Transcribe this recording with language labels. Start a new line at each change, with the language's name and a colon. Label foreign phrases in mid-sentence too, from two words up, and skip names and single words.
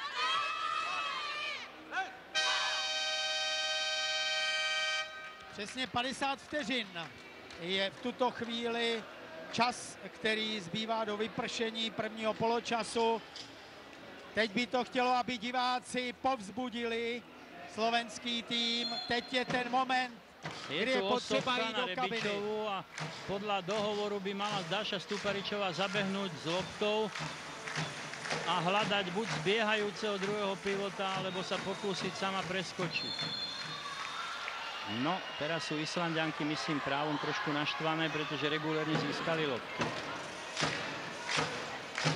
Czech: Přesně 50 vteřin je v tuto chvíli čas, který zbývá do vypršení prvního poločasu. Teď by to chtělo, aby diváci povzbudili slovenský tým. Teď je ten moment, kdy je potřeba jít do kabiny.
Slovak: A podľa dohovoru by mala Dáša Stuparičová zabehnúť s loptou a hľadať buď zbiehajúceho druhého pivota, alebo sa pokúsiť sama preskočiť. No, teraz sú Islanďanky, myslím, právom trošku naštvané, pretože regulérne získali loptu.